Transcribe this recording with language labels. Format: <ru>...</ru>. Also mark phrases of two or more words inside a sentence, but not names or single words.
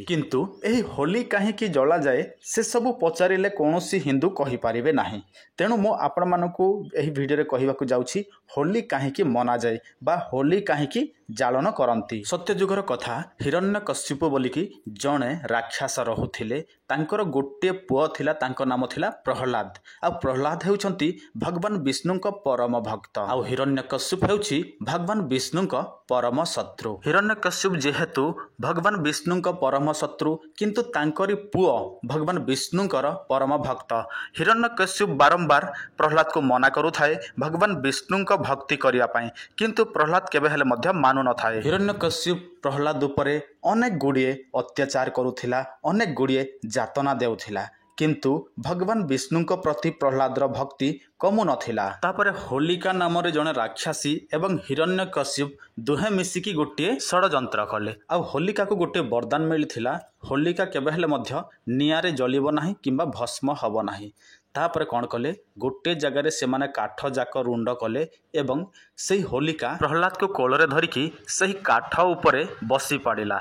<or>କିନ୍ତୁ ଏହି ହୋଲି କାହିଁକି ଜଳା ଯାଏ ସେ ସବୁ ପଚାରିଲେ କୌଣସି ହିନ୍ଦୁ କହି ପାରିବେ ନାହିଁ। ତେଣୁ ମୁଁ ଆପଣ ମାନଙ୍କୁ ଏହି ଭିଡିଓ ରେ କହିବାକୁ ଯାଉଛି ହୋଲି କାହିଁକି ମନା ଯାଏ ବା ହୋଲି କାହିଁକି ଜାଳନ କରନ୍ତି। ସତ୍ୟ ଯୁଗର କଥା ହିରଣ୍ୟକଶ୍ୟପ ବୋଲିକି ଜଣେ ରାକ୍ଷସ ରହୁଥିଲେ ତାଙ୍କର ଗୋଟେ ପୁଅ ଥିଲା ତାଙ୍କର ନାମ ଥିଲା ପ୍ରହ୍ଲାଦ। ଆ ପ୍ରହ୍ଲାଦ ହେଉଛନ୍ତି ଭଗବାନ ବିଷ୍ଣୁଙ୍କ ପରମ ଭକ୍ତ ଆ ହିରଣ୍ୟକଶ୍ୟପ ହେଉଛି ଭଗବାନ ବିଷ୍ଣୁଙ୍କ ପରମ ଶତ୍ରୁ। ହିରଣ୍ୟକଶ୍ୟପ ଯେହେତୁ ଭଗବାନ ବିଷ୍ଣୁଙ୍କ ପରମ ଶତ୍ରୁ କିନ୍ତୁ ତାଙ୍କରି ପୁଅ ଭଗବାନ ବିଷ୍ଣୁଙ୍କର ପରମ ଭକ୍ତ। ହିରଣ୍ୟକଶ୍ୟପ ବାରମ୍ବାର ପ୍ରହ୍ଲାଦ କୁ ମନା କରୁଥାଏ ଭଗବାନ ବିଷ୍ଣୁଙ୍କ ଭକ୍ତି କରିବା ପାଇଁ କିନ୍ତୁ ପ୍ରହ୍ଲାଦ କେବେ ହେଲେ ମଧ୍ୟ ମାନୁ ନ ଥାଏ। ହିରଣ୍ୟକଶ୍ୟପ ପ୍ରହ୍ଲାଦ ଉପରେ ଅନେକ ଗୁଡ଼ିଏ ଅତ୍ୟାଚାର କରୁଥିଲା ଅନେକ ଗୁଡ଼ିଏ ଯାତନା ଦେଉଥିଲା କିନ୍ତୁ ଭଗବାନ ବିଷ୍ଣୁଙ୍କ ପ୍ରତି ପ୍ରହ୍ଲାଦର ଭକ୍ତି କମୁ ନଥିଲା। ତାପରେ ହୋଲିକା ନାମ ରେ ଜଣେ ରାକ୍ଷସୀ ଏବଂ ହିରଣ୍ୟକଶ୍ୟପ ଦୁହେଁ ମିଶିକି ଗୋଟେ ଷଡ଼ଯନ୍ତ୍ର କଲେ। ଆ ହୋଲିକା କୁ ଗୋଟେ ବରଦାନ ମିଳିଥିଲା ହୋଲିକା କେବେ ହେଲେ ମଧ୍ୟ ନିଆଁରେ ଜଳିବ ନାହିଁ କିମ୍ବା ଭସ୍ମ ହେବ ନାହିଁ। ତାପରେ କଣ କଲେ ଗୋଟେ ଜାଗା ସେ ମାନେ କାଠ ଯାକ ରୁଣ୍ଡ କଲେ ଏବଂ ସେହି ହୋଲିକା ପ୍ରହ୍ଲାଦ କୁ କୋଳରେ ଧରିକି ସେହି କାଠ ଉପରେ ବସି ପଡ଼ିଲା।</or>